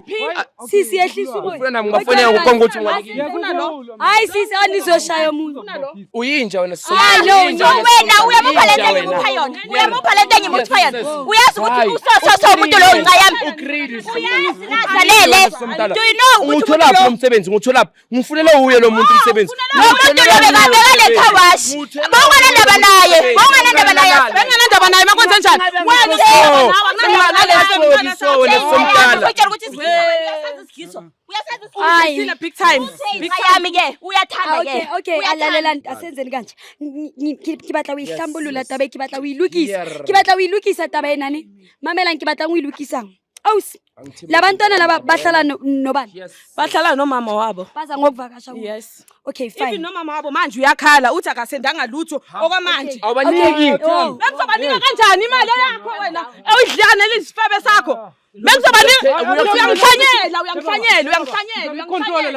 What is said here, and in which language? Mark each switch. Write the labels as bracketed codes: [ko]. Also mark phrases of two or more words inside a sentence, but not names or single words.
[zu] sisi yehlisa umoya ufuna nami ngafonela ukukhonga ukuthi ngibanikile hayi sisi anizoshaya umuntu uyinja wena wena uyamupha lento engimupha yona uyamupha lento engimupha yona uyazi ukuthi usoso umuntu lo ngayami uyazi [en] do you know [zu] ngutholaphi lo msebenzi ngutholaphi ngifunele uye lo muntu umsebenzi umuntu lo bekabekale eKawashi bawunganandaba naye benganandaba naye makwenze njani Hayi [en] big time [zu] yami ke uyathanda okay alalela asenzeni kanje ngibatla uyihlambulula taba ngibatla uyilukisa taba enani mamela ngibatla uyilukisang awusi labantwana laba bahlala nobani bahlala nomama wabo baza ngokuvakasha yes [en] okay fine [zu] even nomama wabo manje uyakhala uthi akasendanga lutho okwamanje awubaniki bengizobanika kanjani imali yakho wena awudlana lesifebe sakho uyangihlanyela